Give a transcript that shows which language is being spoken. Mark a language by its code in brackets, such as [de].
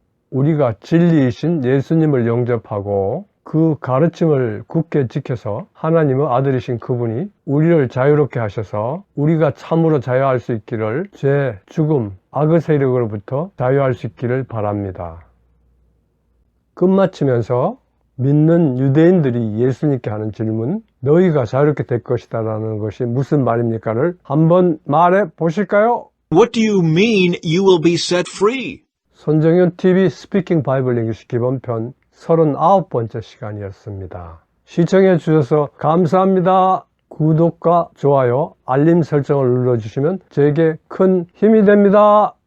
[ko] 우리가 진리이신 예수님을 영접하고 그 가르침을 굳게 지켜서 하나님의 아들이신 그분이 우리를 자유롭게 하셔서 우리가 참으로 자유할 수 있기를, 죄, 죽음, 악의 세력으로부터 자유할 수 있기를 바랍니다. 끝마치면서 믿는 유대인들이 예수님께 하는 질문, 너희가 자유롭게 될 것이다 라는 것이 무슨 말입니까를 한번 말해 보실까요? [en] What do you mean you will be set free? [ko] 손정현 TV 스피킹 바이블 잉글리시 기본편 39번째 시간이었습니다. 시청해 주셔서 감사합니다. 구독과 좋아요, 알림 설정을 눌러주시면 제게 큰 힘이 됩니다.